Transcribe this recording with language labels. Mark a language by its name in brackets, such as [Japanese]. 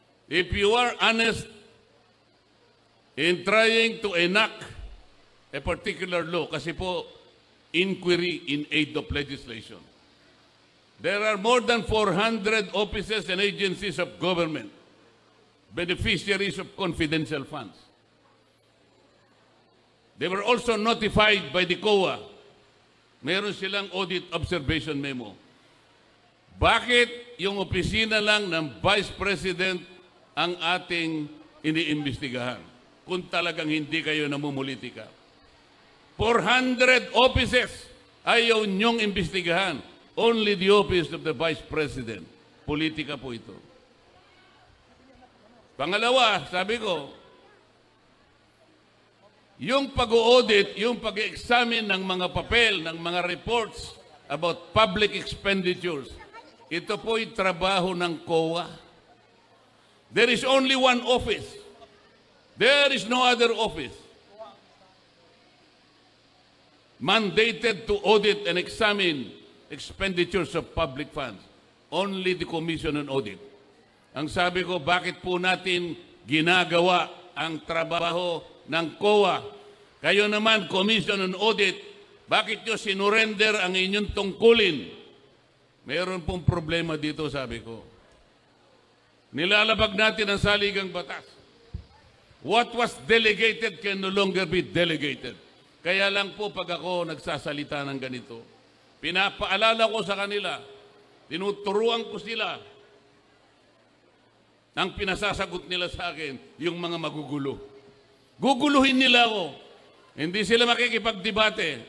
[English] If you are honest in trying to enact a particular law, [Filipino] kasi po, [English] inquiry in aid of legislation. There are more than 400 offices and agencies of government, beneficiaries of confidential funds. They were also notified by the COA. [Filipino] Meron silang audit observation memo. Bakit yung opisina lang ng Vice President ang ating iniimbestigahan kung talagang hindi kayo namumulitika? 400 offices ayaw niyong imbestigahan. [English] Only the office of the Vice President. [Filipino] Politika po ito. Pangalawa, sabi ko, yung pag-audit, yung pag-examine ng mga papel, ng mga [English] reports about public expenditures, [Filipino] ito po'y trabaho ng COA. [English] There is only one office. There is no other office mandated to audit and examine expenditures of public funds. Only the Commission on Audit. [Filipino] Ang sabi ko, bakit po natin ginagawa ang trabaho ng COA? Kayo naman, Commission on Audit, bakit nyo sinurrender ang inyong tungkulin? Mayroon pong problema dito, sabi ko. Nilalabag natin ang saligang batas. [English] What was delegated can no longer be delegated. [Filipino] Kaya lang po pag ako nagsasalita ng ganito, pinapaalala ko sa kanila, tinuturuan ko sila, ang pinasasagot nila sa akin, yung mga magugulo. Guguluhin nila ako. Hindi sila makikipagdebate.